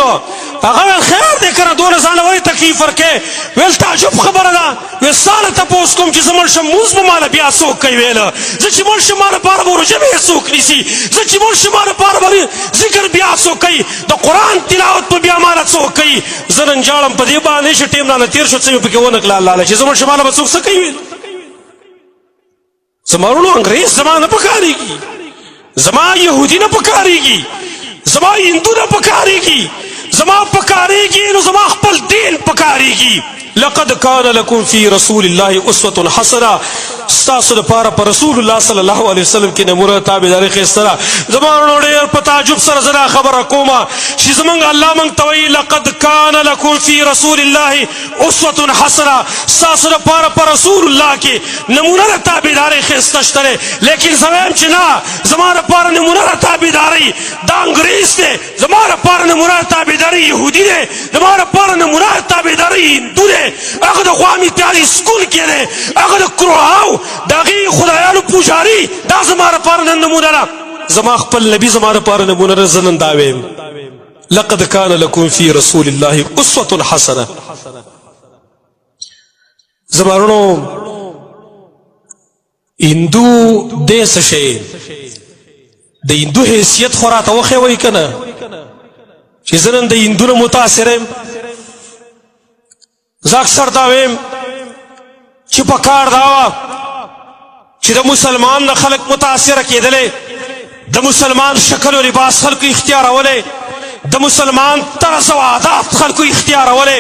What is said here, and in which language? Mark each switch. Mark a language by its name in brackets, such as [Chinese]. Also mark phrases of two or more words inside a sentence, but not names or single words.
[Pashto] کوم نو هغه خیر دی کنه دونه ځان ولې تکلیف ورکې ویل تعجب خبره ده ویل ساله تپوس کوم چې زه مړ شم مونځ به ماله بیا څوک کوي ویله زه چې مړ شم ما لپاره به روژه به څوک نیسي زه چې مړ شم ما لپاره به ذکر بیا څوک کوي د قرآن تلاوت به بیا ماله څوک کوي زه نن ژاړم په دې باندې چې ټیم رانه تېر شو څه مې پکې ونه کړه الله چې زه مړ شم ماله به څوک څه کوي ویل زما ورونو انګریز زما نه پکارېږي زما یهودي نه پکارېږي زما هندو نه پکارېږي زما پکارېږي نو زما خپل دین پکارېږي [Arabic] لقد كان لكم في رسول الله اسوة حسنه [Pashto] ستاسو لپاره په [Arabic] رسول الله صلی الله علیه وسلم [Pashto] کې نمونه تابعداري ښایسته ده زما ورونو ډېر په تعجب سره زه دا خبره کومه چې زموږ الله موږ ته وایي [Arabic] لقد كان لكم في رسول الله اسوة حسنه [Pashto] ستاسو لپاره په رسول الله کې نمونه د تابعداري ښایسته شته دی لیکن زه وایم چې نه زما لپاره نمونه د تابعداري دا انګریز دی زما لپاره نمونه د تابعداري یهودي دی زما لپاره نمونه د تابعداري هندو دی هغه د غوامی پیالي سکول کې دی هغه د کروهاو د هغې خدایانو پوجاري دا زما لپاره نن نمونه ده زما خپل نبي زما لپاره نمونه ده زه نن دا ویم [Arabic] لقد كان لكم في رسول الله اسوة حسنه [Pashto] زما ورونو هندو دی څه شی د هندو حیثیت خو راته وښیوئ که نه چې زه نن د هندو نه متاثر یم زه اکثر دا ویم چې په کار دا وه چې د مسلمان نه خلک متاثره کېدلی د مسلمان شکل و لباس خلکو اختیارولی د مسلمان طرز و عادات خلکو اختیارولی